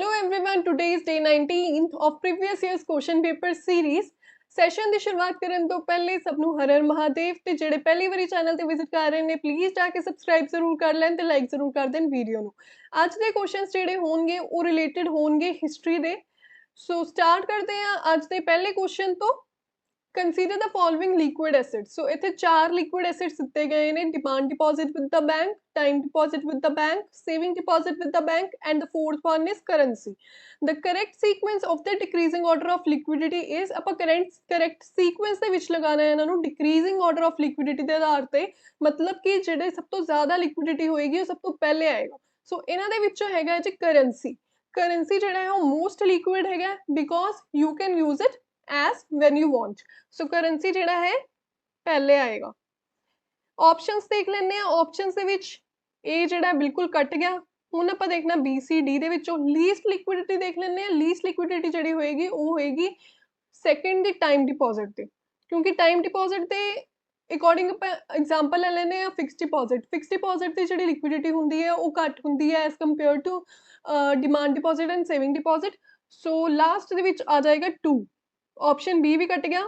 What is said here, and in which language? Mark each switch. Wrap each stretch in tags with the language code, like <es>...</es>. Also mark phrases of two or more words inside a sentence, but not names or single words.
<en>everyone, today is day 19th of previous year's question paper series।</en> <pa>ਸੈਸ਼ਨ ਦੀ ਸ਼ੁਰੂਆਤ ਕਰਨ ਤੋਂ ਪਹਿਲੇ ਸਭ ਨੂੰ ਹਰ ਹਰ ਮਹਾਦੇਵ ਤੇ ਜਿਹੜੇ ਪਹਿਲੀ ਵਾਰੀ ਚੈਨਲ ਤੇ ਵਿਜ਼ਿਟ ਕਰ ਰਹੇ ਨੇ ਪਲੀਜ਼ ਜਾ ਕੇ ਸਬਸਕ੍ਰਾਈਬ ਜ਼ਰੂਰ ਕਰ ਲੈਣ ਤੇ ਲਾਈਕ ਜ਼ਰੂਰ ਕਰ ਦੇਣ ਵੀਡੀਓ ਨੂੰ। ਅੱਜ ਦੇ ਕੁਐਸਚਨਸ ਜਿਹੜੇ ਹੋਣਗੇ ਉਹ ਰਿਲੇਟਡ ਹੋਣਗੇ ਹਿਸਟਰੀ ਦੇ। ਸੋ ਸਟਾਰਟ ਕਰਦੇ ਹਾਂ ਅੱਜ ਦੇ ਪਹਿਲੇ ਕੁਐਸਚਨ ਤੋਂ।</pa> <en>Consider the following liquid assets.</en> <pa>So ਇੱਥੇ ਚਾਰ</pa> <en>liquid assets</en> <pa>ਦਿੱਤੇ ਗਏ ਨੇ,</pa> <en>demand deposit with the bank, time deposit with the bank, saving deposit with the bank, and the fourth one is currency. The correct sequence of the decreasing order of liquidity is</en> <pa>ਆਪਾਂ</pa> <en>correct sequence</en> <pa>ਦੇ ਵਿੱਚ ਲਗਾਣਾ ਹੈ ਇਹਨਾਂ ਨੂੰ</pa> <en>decreasing order of liquidity</en> <pa>ਦੇ ਆਧਾਰ ਤੇ, ਮਤਲਬ ਕਿ ਜਿਹੜੇ ਸਭ ਤੋਂ ਜ਼ਿਆਦਾ liquidity ਹੋਏਗੀ ਉਹ ਸਭ ਤੋਂ ਪਹਿਲੇ ਆਏਗਾ। ਸੋ ਇਹਨਾਂ ਦੇ ਵਿੱਚੋਂ ਹੈਗਾ ਜੀ currency। currency ਜਿਹੜਾ ਹੈ ਉਹ</pa> <en>most liquid</en> <pa>ਹੈਗਾ</pa> <en>because you can use it as when you want।</en> <pa>so currency ਜਿਹੜਾ ਹੈ ਪਹਿਲੇ ਆਏਗਾ। options ਦੇਖ ਲੈਂਦੇ ਆ। options ਦੇ ਵਿੱਚ A ਜਿਹੜਾ ਬਿਲਕੁਲ ਕੱਟ ਗਿਆ। ਹੁਣ ਆਪਾਂ ਦੇਖਣਾ B C D ਦੇ ਵਿੱਚੋਂ</pa> <en>least liquidity</en> <pa>ਦੇਖ ਲੈਂਦੇ ਆ।</pa> <en>least liquidity</en> <pa>ਜਿਹੜੀ ਹੋਏਗੀ ਉਹ ਹੋਏਗੀ second ਦੀ</pa> <en>time deposit</en> <pa>ਤੇ, ਕਿਉਂਕਿ</pa> <en>time deposit</en> <pa>ਦੇ ਅਕੋਰਡਿੰਗ ਆਪਾਂ ਐਗਜ਼ਾਮਪਲ ਲੈ ਲੈਂਦੇ ਆ</pa> <en>fixed deposit. fixed deposit</en> <pa>ਦੀ ਜਿਹੜੀ ਲਿਕੁਇਡਿਟੀ ਹੁੰਦੀ ਹੈ ਉਹ ਘੱਟ ਹੁੰਦੀ ਹੈ</pa> <en>as compare to demand deposit and saving deposit.</en> <pa>ਸੋ ਲਾਸਟ ਦੇ ਵਿੱਚ ਆ ਜਾਏਗਾ 2। ਆਪਸ਼ਨ B ਵੀ ਕੱਟ ਗਿਆ।</pa>